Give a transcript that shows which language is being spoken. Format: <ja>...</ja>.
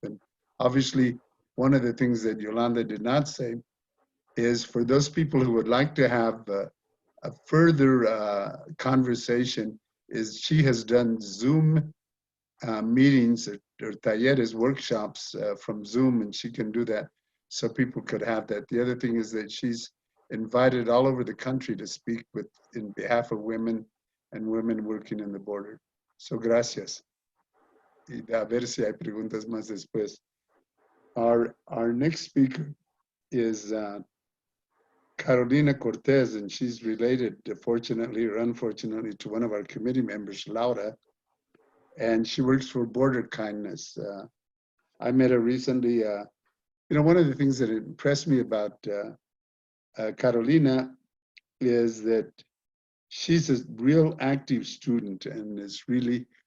<en>And obviously, one of the things that Yolanda did not say is for those people who would like to have a further conversation, is she has done Zoom meetings or talleres, workshops from Zoom, and she can do that so people could have that. The other thing is that she's invited all over the country to speak in behalf of women and women working in the border.</en> <es>So gracias. Y a ver si hay preguntas más después.</es> <en>Our next speaker is Carolina Cortez, and she's related, fortunately or unfortunately, to one of our committee members, Laura, and she works for Border Kindness. I met her recently. You know, one of the things that impressed me about Carolina is that she's a real active student and is really</en>